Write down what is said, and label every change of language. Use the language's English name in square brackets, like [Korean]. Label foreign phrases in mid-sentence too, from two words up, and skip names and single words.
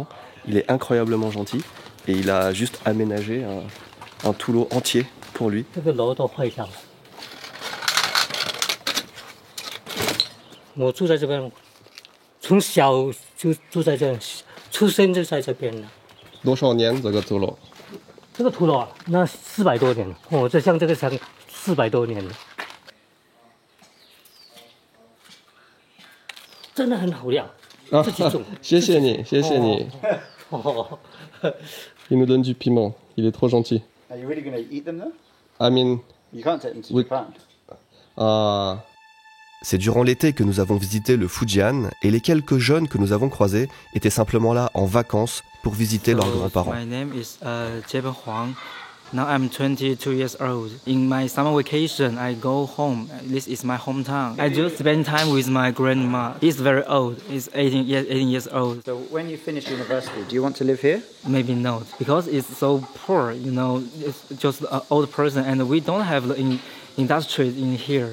[French] Il est incroyablement gentil et il a juste aménagé un Tulo entier pour lui. [Chinese] Tour 少年这个Tulo？这个Tulo啊，那400多年了哦，这像这个才400多年了，真的很好料，自己种。谢谢你，谢谢你。 [French] Il nous donne du piment. Il est trop gentil. [English] Are you really going to eat them though? I mean, You can't take them to Japan. [French] C'est durant l'été que nous avons visité le Fujian et les quelques jeunes que nous avons croisés étaient simplement là en vacances pour visiter leurs grands-parents. [English] My name is Jieben Huang. Now I'm 22 years old. In my summer vacation, I go home. This is my hometown. I just spend time with my grandma. She's very old. She's 18 years old. So when you finish university, do you want to live here? Maybe not, because it's so poor, you know. It's just an old person, and we don't have the industries in here.